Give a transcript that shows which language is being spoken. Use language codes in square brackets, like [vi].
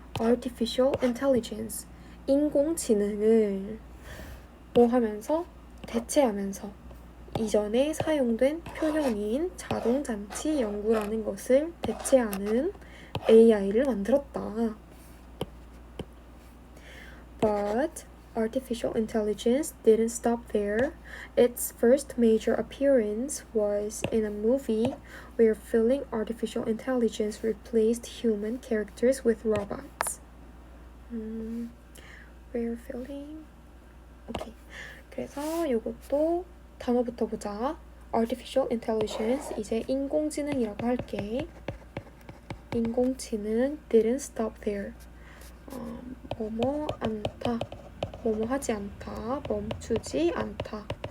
[ko] artificial intelligence 인공지능을 뭐 하면서 대체하면서 이전에 사용된 표현인 자동장치 연구라는 것을 대체하는 AI를 만들었다. [en] But artificial intelligence didn't stop there. Its first major appearance was in a movie where filling artificial intelligence replaced human characters with robots. We're feeling. 오케이. [ko] 그래서 이것도 단어부터 보자. Artificial Intelligence, 이제 인공지능이라고 할게. [en] 인공지능 didn't stop there. [ko] 뭐뭐 않다, 뭐뭐 하지 않다, 멈추지 않다.